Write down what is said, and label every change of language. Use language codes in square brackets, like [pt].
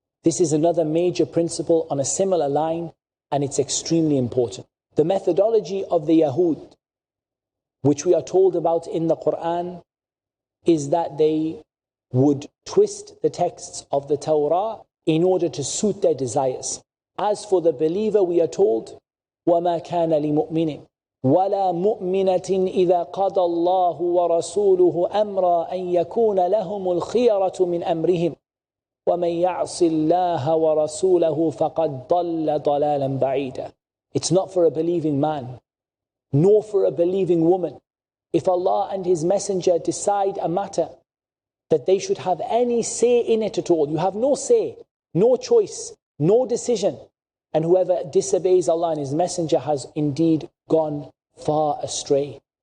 [en] This is another major principle on a similar line, and it's extremely important. The methodology of the Yahud, which we are told about in the Quran, is that they would twist the texts of the Torah in order to suit their desires. As for the believer, we are told, [ar] وَمَا كَانَ لِمُؤْمِنٍ وَلَا مُؤْمِنَةٍ إِذَا قَضَى اللَّهُ وَرَسُولُهُ أَمْرًا أَن يَكُونَ لَهُمُ الْخِيَرَةُ مِنْ أَمْرِهِمْ وَمَنْ يَعْصِ اللَّهَ وَرَسُولَهُ فَقَدْ ضَلَّ ضَلَالًا بَعِيدًا. [en] It's not for a believing man, nor for a believing woman, if Allah and His Messenger decide a matter, that they should have any say in it at all. You have no say, no choice, no decision. And whoever disobeys Allah and His Messenger has indeed gone far astray.